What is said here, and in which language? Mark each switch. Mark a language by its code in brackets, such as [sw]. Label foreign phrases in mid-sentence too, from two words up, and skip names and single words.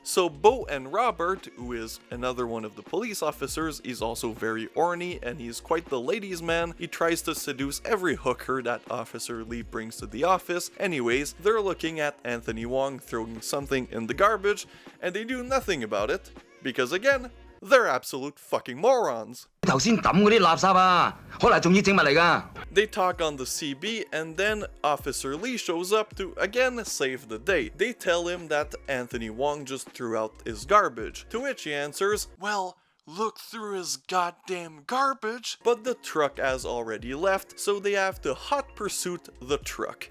[en] So Bo and Robert, who is another one of the police officers, is also very orny and he's quite the ladies' man. He tries to seduce every hooker that Officer Lee brings to the office. Anyways, they're looking at Anthony Wong throwing something in the garbage, and they do nothing about it because, again, they're absolute fucking morons. [yue] 頭先抌嗰啲垃圾啊，可能係重要證物嚟㗎。 [en] They talk on the CB, and then Officer Lee shows up to again save the day. They tell him that Anthony Wong just threw out his garbage, to which he answers, "Well, look through his goddamn garbage." But the truck has already left, so they have to hot pursuit the truck.